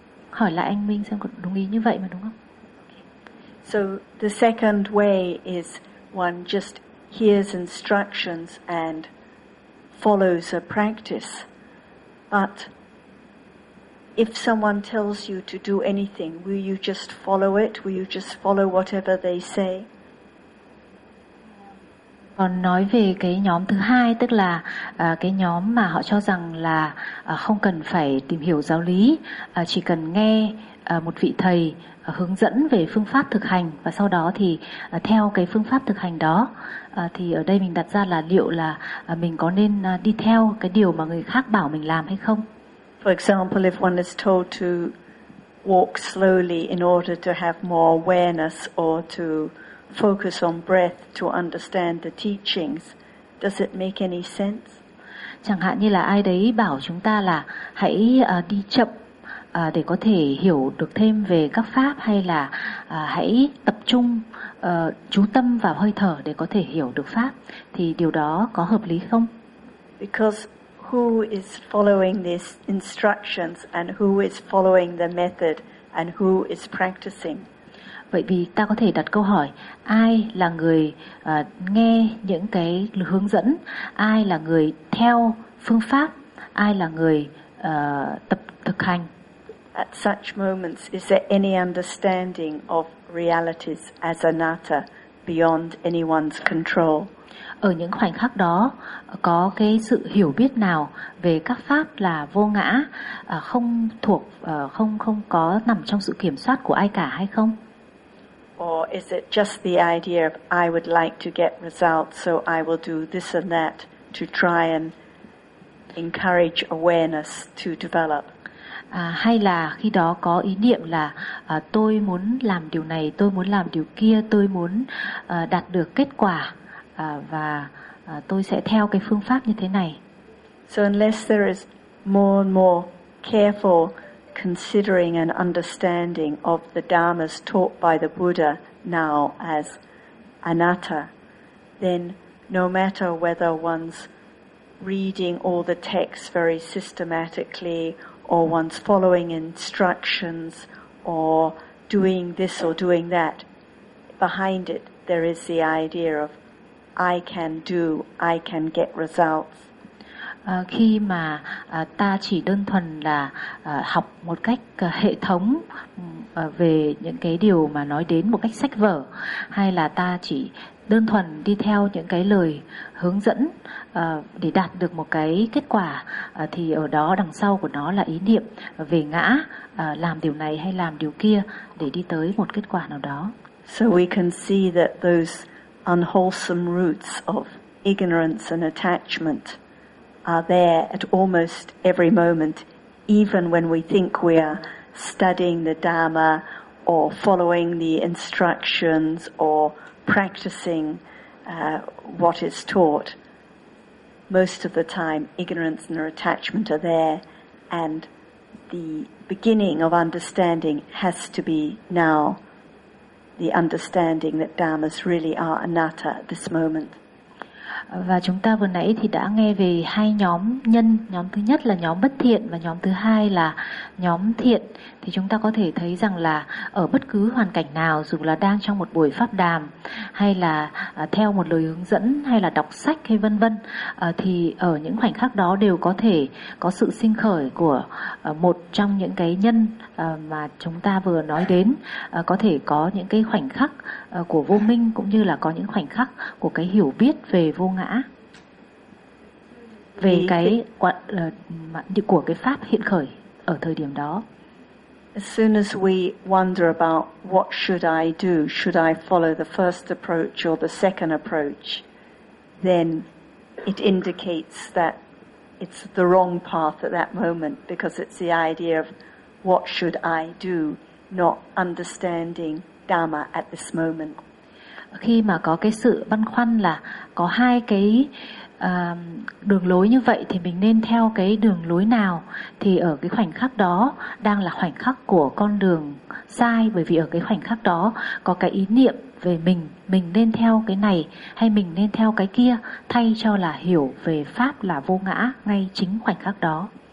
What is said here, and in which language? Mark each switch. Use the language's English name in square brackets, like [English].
[Vietnamese] Hỏi lại anh Minh xem có đúng ý như vậy mà đúng không? [English] So the second way is one just hears instructions and follows a practice. But if someone tells you to do anything, will you just follow it? Will you just follow whatever they say? [Vietnamese] Còn nói về cái nhóm thứ hai, tức là cái nhóm mà họ cho rằng là không cần phải tìm hiểu giáo lý, chỉ cần nghe một vị thầy hướng dẫn về phương pháp thực hành và sau đó thì theo cái phương pháp thực hành đó, thì ở đây mình đặt ra là liệu là mình có nên đi theo cái điều mà người khác bảo mình làm hay không. [English] For example, if one is told to walk slowly in order to have more awareness or to focus on breath to understand the teachings, does it make any sense? [Vietnamese] Chẳng hạn như là ai đấy bảo chúng ta là hãy đi chậm để có thể hiểu được thêm về các pháp, hay là hãy tập trung chú tâm vào hơi thở để có thể hiểu được pháp, thì điều đó có hợp lý không? [English] Because who is following these instructions and who is following the method and who is practicing? [Vietnamese] Vậy vì ta có thể đặt câu hỏi, ai là người nghe những cái hướng dẫn, ai là người theo phương pháp, ai là người tập thực hành. [English] At such moments, is there any understanding of realities as anatta beyond anyone's control? [Vietnamese] Ở những khoảnh khắc đó, có cái sự hiểu biết nào về các pháp là vô ngã, không thuộc, không có nằm trong sự kiểm soát của ai cả hay không? [English] Or is it just the idea of I would like to get results, so I will do this and that to try and encourage awareness to develop? [Vietnamese] Hay là khi đó có ý niệm là tôi muốn làm điều này, tôi muốn làm điều kia, tôi muốn đạt được kết quả và tôi sẽ theo cái phương pháp như thế này. [English] So unless there is more and more careful considering and understanding of the dharmas taught by the Buddha now as anatta, then no matter whether one's reading all the texts very systematically or one's following instructions or doing this or doing that, behind it there is the idea of I can do, I can get results. [Vietnamese] Khi mà ta chỉ đơn thuần là học một cách hệ thống về những cái điều mà nói đến một cách sách vở, hay là ta chỉ đơn thuần đi theo những cái lời hướng dẫn để đạt được một cái kết quả, thì ở đó đằng sau của nó là ý niệm về ngã, làm điều này hay làm điều kia để đi tới một kết quả nào đó. [English] So we can see that those unwholesome roots of ignorance and attachment are there at almost every moment, even when we think we are studying the Dharma or following the instructions or practicing what is taught. Most of the time, ignorance and attachment are there, and the beginning of understanding has to be now, the understanding that Dharmas really are anatta at this moment. [Vietnamese] Và chúng ta vừa nãy thì đã nghe về hai nhóm nhân, nhóm thứ nhất là nhóm bất thiện và nhóm thứ hai là nhóm thiện. Thì chúng ta có thể thấy rằng là ở bất cứ hoàn cảnh nào, dù là đang trong một buổi pháp đàm hay là theo một lời hướng dẫn hay là đọc sách hay vân vân, thì ở những khoảnh khắc đó đều có thể có sự sinh khởi của một trong những cái nhân mà chúng ta vừa nói đến. Có thể có những cái khoảnh khắc của vô minh, cũng như là có những khoảnh khắc của cái hiểu biết về vô ngã, về cái của cái pháp hiện khởi ở thời điểm đó. [English] As soon as we wonder about what should I do, should I follow the first approach or the second approach, then it indicates that it's the wrong path at that moment, because it's the idea of what should I do, not understanding Dharma at this moment. [Vietnamese] Khi mà có cái sự băn khoăn là có hai cái đường lối như vậy thì mình nên theo cái đường lối nào, thì ở cái khoảnh khắc đó đang là khoảnh khắc của con đường sai, bởi vì ở cái khoảnh khắc đó có cái ý niệm về mình nên theo cái này hay mình nên theo cái kia, thay cho là hiểu về pháp là vô ngã ngay chính khoảnh khắc đó.